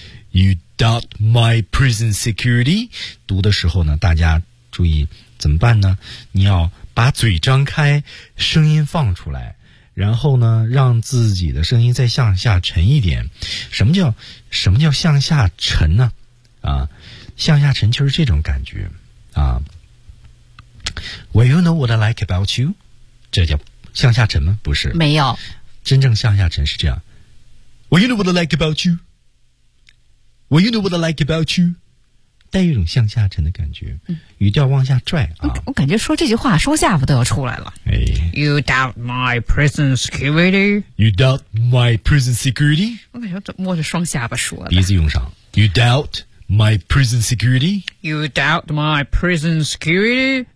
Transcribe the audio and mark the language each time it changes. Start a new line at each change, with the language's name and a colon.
English: You doubt my prison security，
Chinese: 读的时候呢大家注意怎么办呢，你要把嘴张开声音放出来，然后呢让自己的声音再向下沉一点。什么叫向下沉呢，啊向下沉就是这种感觉啊。
English: Well, you know what I like about you?
Chinese: 这叫向下沉吗？不是。没有。真正向下沉是这样。
English: Well, you know what I like about you? Well, you know what I like about you?
Chinese: 带一种向下沉的感觉。语调往下拽啊。我感觉说这句话说下巴都要出来了。哎。
English: You doubt my prison security? You doubt my prison security?
Chinese: 我感觉摸着双下巴说的。鼻子用上。
English: You doubt my prison security? You doubt my prison security?